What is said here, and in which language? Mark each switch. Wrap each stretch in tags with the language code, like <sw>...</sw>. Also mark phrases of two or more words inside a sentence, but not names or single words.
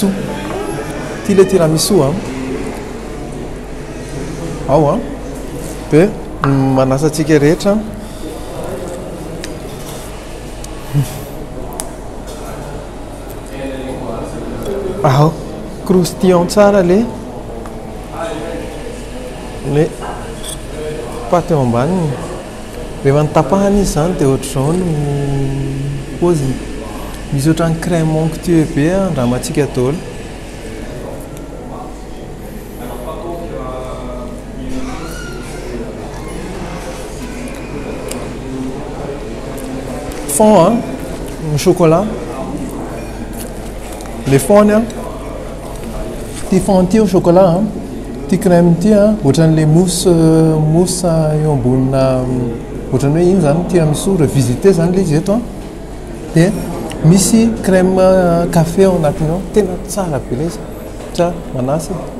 <mg>Ty le tiramisu ao dia manasantsika rehetra croustillant tsara le paty eo ambaniny rehefa nitapahana izy zany dia ohatr'izao no poziny. Misy ohatrany</mg> <fr>crème onctueux</fr> <mg>be andramantsika daholo.</mg> <fr>Fond chocolat le fond ty fond ty au chocolat ty</fr> <mg>crème ty ohatran'le mousse eo ambonina ohatrany hoe iny zany</mg> <fr>tiramisu revisité</fr> <mg>zany le izy eto dia misy</mg> <fr>crème café</fr> <mg>ao anatiny ao tena tsara be le izy tsara manasy.</mg>